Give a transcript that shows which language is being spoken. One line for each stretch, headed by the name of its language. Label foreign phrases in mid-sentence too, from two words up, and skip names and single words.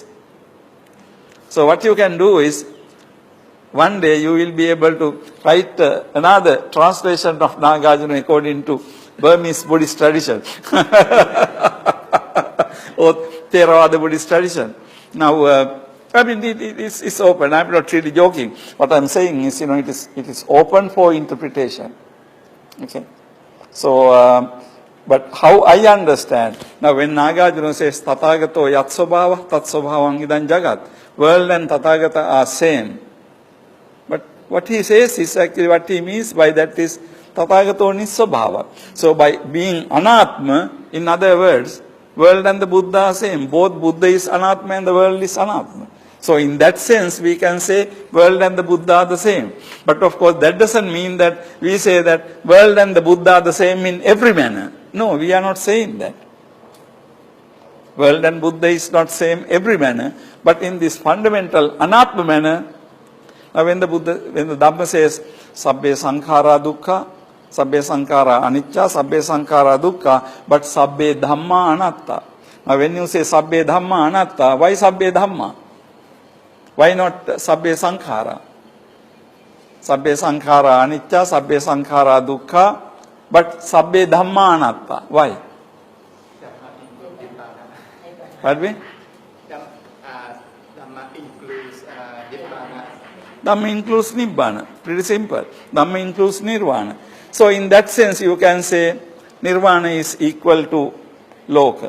English: So what you can do is, one day you will be able to write another translation of Nagarjuna according to Burmese Buddhist tradition or Theravada Buddhist tradition. Now, it's open. I'm not really joking. What I'm saying is, it is open for interpretation. Okay. So, but how I understand, now when Nagarjuna says,
Sanskrit: Tathagato yat svabhava, tat svabhavang idam jagat,
English: world and Tathagata are same. But what he says is actually what he means by that is
Sanskrit: Tathagato nisvabhava.
English: So by being anatma, in other words, world and the Buddha are same. Both Buddha is anatma and the world is anatma. So in that sense, we can say world and the Buddha are the same. But of course, that doesn't mean that we say that world and the Buddha are the same in every manner. No, we are not saying that. World and Buddha is not same every manner, but in this fundamental anatma manner. Now when the Dhamma says,
Pali: Sabbe sankhara dukkha, Sabbe sankhara anicca, Sabbe sankhara dukkha, but Sabbe dhamma anatta.
English: Now when you say
Pali: Sabbe dhamma anatta,
English: why
Pali: Sabbe dhamma?
English: Why not
Pali: Sabbe sankhara? Sabbe sankhara anicca, Sabbe sankhara dukkha, but Sabbe dhamma anatta.
English: Why? Pardon me? Dhamma includes Nibbana. Pretty simple. Dhamma includes Nirvana. So in that sense, you can say Nirvana is equal to Loka.